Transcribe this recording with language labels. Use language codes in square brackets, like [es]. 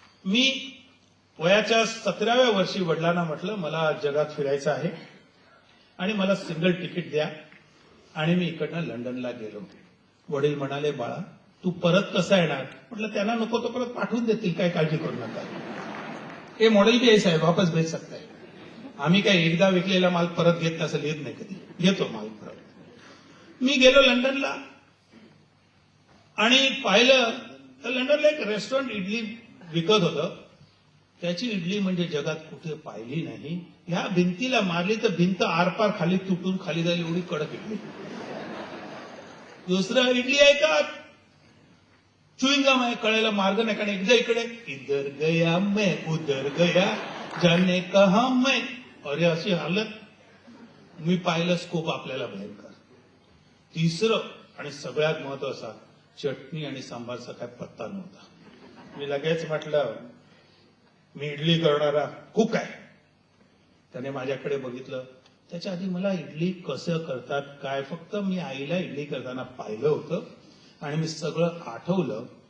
[mr] मी वयाच्या 17व्या वर्षी वडिलांना म्हटलं मला जगात फिरायचं आहे आणि मला सिंगल तिकीट द्या, आणि मी इकडनं लंडनला गेलो. वडील म्हणाले बाळा तू परत कसा येणार? म्हटलं त्यांना नको तो परत पाठवून देतील, काय काळजी करू नका. [hi] हे मॉडेल भी ऐसा है, वापस भेज सकता है. [mr] आम्ही काय एकदा विकलेला माल परत घेत असं येत नाही, कधी घेतो माल परत. मी गेलो लंडनला आणि पाहिलं तर लंडनला एक रेस्टॉरंट इडली विकत होतं. त्याची इडली म्हणजे जगात कुठे पाहिली नाही. ह्या भिंतीला मारली तर भिंत आरपार खाली तुटून खाली जाईल एवढी कडक इडली. दुसरं इडली आहे का चुईंगम आहे, कळायला मार्ग नाही. कारण एकदा इकडे [hi] इधर गया मैं उधर गया जाने कहा मैं, [mr] अरे अशी हालत. मी पाहिलं स्कोप आपल्याला भयंकर. तिसरं आणि सगळ्यात महत्वाचा, चटणी आणि सांबारचा काय पत्ता नव्हता. मी लगेच म्हटलं मी इडली करणारा कुक आहे. त्याने माझ्याकडे बघितलं. त्याच्या आधी मला इडली कसं करतात काय फक्त मी आईला इडली करताना पाहिलं होतं आणि मी सगळं आठवलं.